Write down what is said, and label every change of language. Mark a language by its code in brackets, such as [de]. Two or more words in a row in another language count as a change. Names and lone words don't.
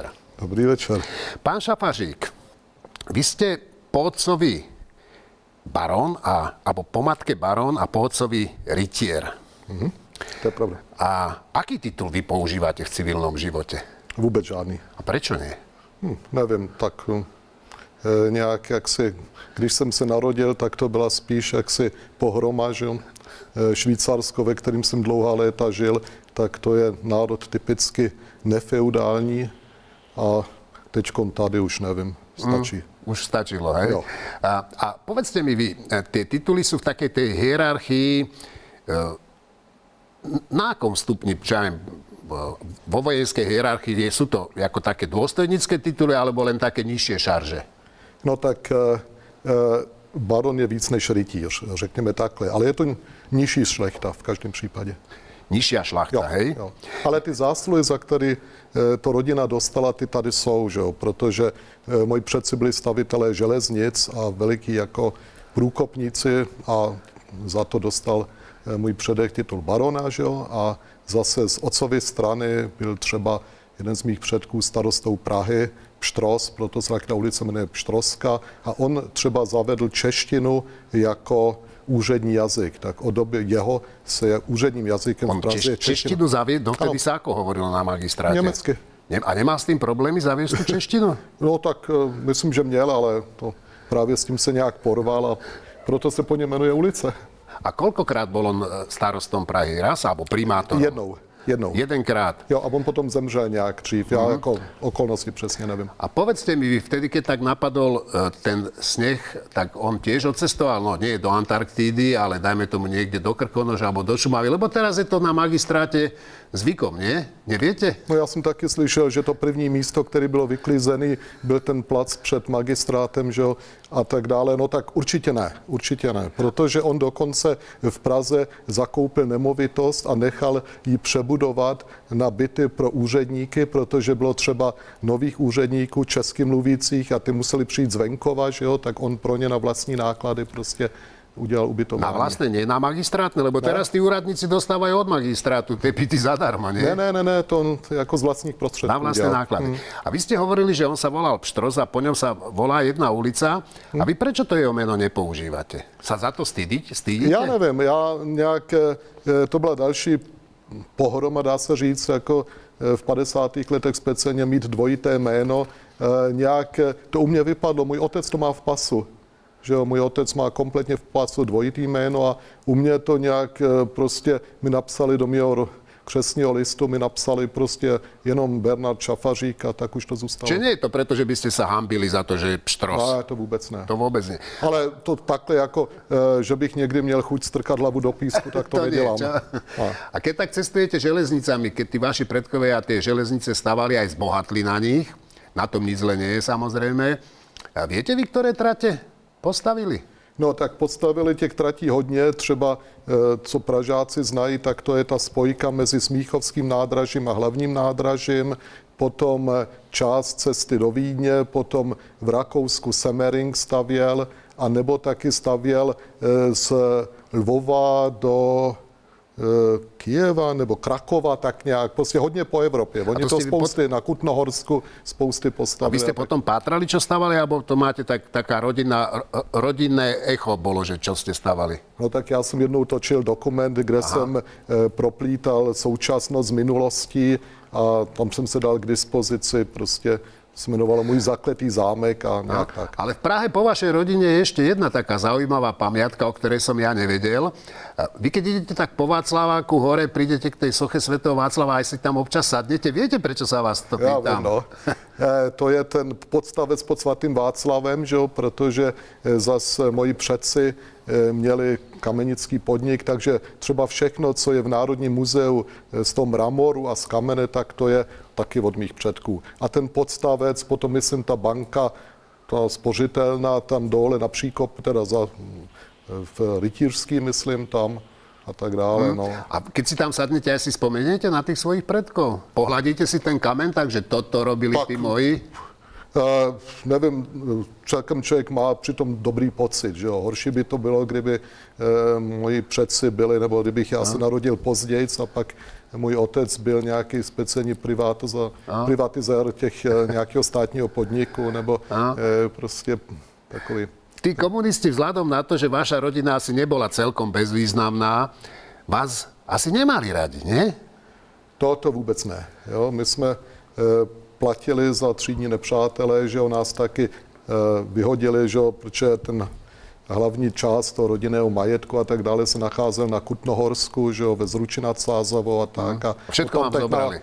[sk] Dobrý večer. Pán Šafárik, vy ste po otcovi barón, alebo po matke barón a po otcovi rytier. [cs] To je pravda. [sk] A aký titul vy používate v civilnom živote? [cs] Vůbec žádný. [sk] A prečo nie? [cs] Nevím, tak nějak jaksi, když jsem se narodil, tak to byla spíš jaksi pohroma, že jo. Švýcarsko, ve kterým jsem dlouhá léta žil, tak to je národ typicky nefeudální a teďkom tady už nevím, stačí. [sk] Už stačilo, hej? [cs] Jo. [sk] A povedzte mi vy, tie tituly sú v takej tej hierarchii, na akom stupni, čo ja viem, vo vojenskej hierarchii sú to ako také dôstojnické tituly, alebo len také nižšie šarže? [cs] No tak baron je víc než rytíř, řekněme takhle, ale je to nižší šlechta v každém případě. [sk] Nižšia šlachta, hej? [cs] Jo. Ale ty zásluhy, za které to rodina dostala, ty tady jsou, že jo? Protože moji předci byli stavitelé železnic a veliký jako průkopníci a za to dostal můj předek titul barona, že jo? A zase z otcovy strany byl třeba jeden z mých předků starostou Prahy, Pštros, proto se ta ulice jmenuje Pštroska, a on třeba zavedl češtinu jako úřední jazyk, tak od doby jeho se je úředním jazykem v Praze [sk] češtinu zaviedol, dovtedy sa ako hovorilo na magistráte? [cs] Německy. [sk] A nemá s tým problémy zaviesť tú češtinu? [cs] No tak myslím, že měl, ale to právě s tím se nějak porval a proto se po něm jmenuje ulice. [sk] A koľkokrát bol on starostom Prahy? Raz alebo primátorom? [cs] Jednou. [sk] Jedenkrát. [cs] Jo, a on potom zemřel nějak dřív. Já jako okolnosti přesně nevím. [sk] A povedzte mi, vy vtedy, keď tak napadol ten sneh, tak on tiež odcestoval, no nie do Antarktídy, ale dajme tomu niekde do Krkonoša alebo do Šumavy, lebo teraz je to na magistráte zvykom, nie? Neviete? [cs] No já jsem taky slyšel, že to první místo, který bylo vyklizený, byl ten plac před magistrátem, že jo, a tak dále. No tak určitě ne, protože on dokonce v Praze zakoupil nemovitost a nechal ji přebudovat na byty pro úředníky, protože bylo třeba nových úředníků česky mluvících a ty museli přijít z venkova, že jo, tak on pro ně na vlastní náklady prostě udělal ubytování. [sk] Na vlastné, nie na magistrátne, lebo teraz tí úradníci dostávajú od magistrátu tie byty zadarmo, nie? [cs] Ne, to on jako z vlastních prostředků. [sk] Na vlastné náklady. A vy ste hovorili, že on sa volal Pštros a po ňom sa volá jedna ulica. A vy prečo to jeho meno nepoužívate? Sa za to stydíte? [cs] Já nevím, to byla další pohroma, dá se říct, jako v 50. letech speciálně mít dvojité jméno. To u mě vypadlo, můj otec to má v pasu. Že jo, můj otec má kompletně v pasu dvojitý jméno a u mě to nějak prostě mi napsali do mého křestního listu, mi napsali prostě jenom Bernard Šafařík a tak už to zůstalo. [sk] Čiže nie je to preto, že by ste sa hambili za to, že je Pštros? [cs] Ne, to vůbec ne. [sk] To vôbec nie. [cs] Ale to takhle jako, že bych někdy měl chuť strkat hlavu do písku, tak to nedělám. [sk] A keď tak cestujete železnicami, keď tí vaši predkovia tie železnice stavali, aj zbohatli na nich, na tom nic zle nie je samozrejme. A viete vy, ktoré trate postavili? [cs] No tak postavili těch tratí hodně, třeba co Pražáci znají, tak to je ta spojka mezi Smíchovským nádražím a hlavním nádražím, potom část cesty do Vídně, potom v Rakousku Semmering stavěl, a nebo taky stavěl z Lvova do Kyjeva nebo Krakova, tak nějak, prostě hodně po Evropě. Oni to spousty na Kutnohorsku spousty postavili. [sk] A vy ste potom pátrali, čo stavali, alebo to máte taká rodinné echo bolo, že čo ste stavali? [cs] No tak já jsem jednou točil dokument, kde jsem proplítal současnost s minulostí a tam jsem se dal k dispozici prostě se jmenovalo Můj zakletý zámek a nejak tak. [sk] Ale v Prahe po vašej rodine je ešte jedna taká zaujímavá pamiatka, o ktorej som ja nevedel. Vy keď idete tak po Václaváku hore, prídete k tej soche svätého Václava, aj si tam občas sadnete. Viete, prečo sa vás to [cs] Já [sk] pýtam? [cs] vím, no. To je ten podstavec pod svatým Václavem, že jo, protože zas moji předci měli kamenický podnik, takže třeba všechno, co je v Národním muzeu z toho mramoru a z kamene, tak to je taky od mých předků. A ten podstavec, potom myslím ta banka, ta spořitelná tam dole na Příkop, teda v Rytířský, myslím tam a tak dále. No. [sk] A keď si tam sadnete, aj si spomeniete na tých svojich predkov? Pohľadíte si ten kamen tak, že toto robili [cs] Tak. [sk] tí moji? [cs] Nevím, celkem člověk má přitom dobrý pocit, že jo. Horší by to bylo, kdyby moji předci byli, nebo kdybych já se narodil později a pak můj otec byl nějaký speciální privatizér těch nějakého státního podniku, nebo prostě takový. [sk] Tí komunisti vzhľadom na to, že vaša rodina asi nebola celkom bezvýznamná, vás asi nemali radi, nie? [cs] To vůbec ne. Jo. My jsme platili za třídní nepřátelé, že jo, nás taky vyhodili, že jo, protože ten hlavní část toho rodinného majetku a tak dále se nacházel na Kutnohorsku, že jo, ve Zruči nad Sázavou a tak. [sk] A Všetko vám zobrali.